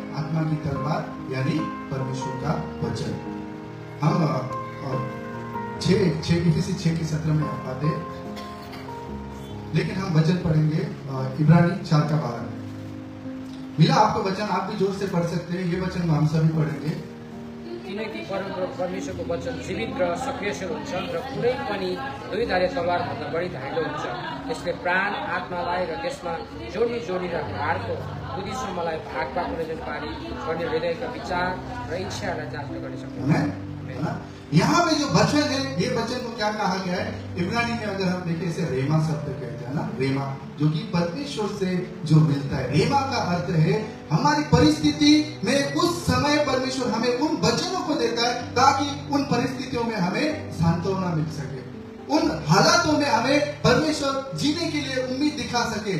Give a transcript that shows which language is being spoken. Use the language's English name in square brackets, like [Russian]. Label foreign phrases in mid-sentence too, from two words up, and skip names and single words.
[Hindi] आत्मा की तलवार, यानी परमेश्वर का वचन। हम 6:17 में आप पाते, लेकिन हम वचन पढ़ेंगे इब्रानी 4:12 में। मिला आपको वचन? आप भी जोर से पढ़ सकते हैं। ये वचन हम सभी पढ़ेंगे। [Nepali] किनकि परमेश्वरको वचन जीवित र सक्रियशील हुन्छ र कुनै पनि दुईधारे तलवारभन्दा बढी धाइलो हुन्छ। यसले प्राण, आत्मालाई र त्यसमा जोडी जोडी र हाडको बुद्धिसम्मलाई भाग पार्ने पारी गर्ने हृदयका विचार र इच्छाहरूलाई जाँच गर्न सक्छ। [Hindi] यहाँ पे जो वचन है, ये वचन को क्या कहा गया है? इब्रानी में अगर हम देखें, इसे रेमा शब्द कहते हैं ना, रेमा, जो कि परमेश्वर से जो मिलता है। रेमा का अर्थ है हमारी परिस्थिति में उस समय परमेश्वर हमें उन वचनों को देता है, ताकि उन परिस्थितियों में हमें सांत्वना मिल सके, उन हालातों में हमें परमेश्वर जीने के लिए उम्मीद दिखा सके।